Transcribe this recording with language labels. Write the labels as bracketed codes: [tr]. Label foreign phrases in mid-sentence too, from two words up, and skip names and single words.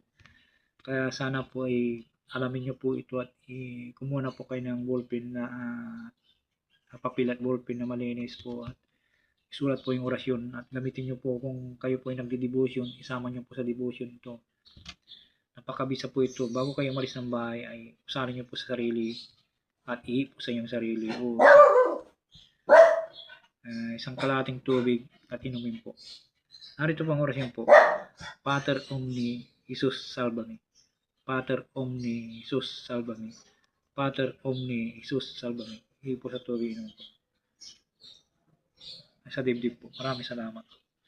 [tl] Kaya sana po ay alamin nyo po ito at kumuha na po kayo ng ballpen na papel at ballpen na malinis po at isulat po yung orasyon at gamitin nyo po kung kayo po ay nagdi-devotion, isama nyo po sa devotion ito. Napakabisa po ito. Bago kayo umalis ng bahay ay usarin nyo po sa sarili at ihip po sa inyong sarili o isang kalating tubig at inumin po. Narito po ang orasyon po. [la] Pater omni Jesus salvami. Pater omni Jesus salvami. Pater omni Jesus salvami. [tl] Ihip po sa tubig inumin po. Sa dibdib po. Maraming salamat.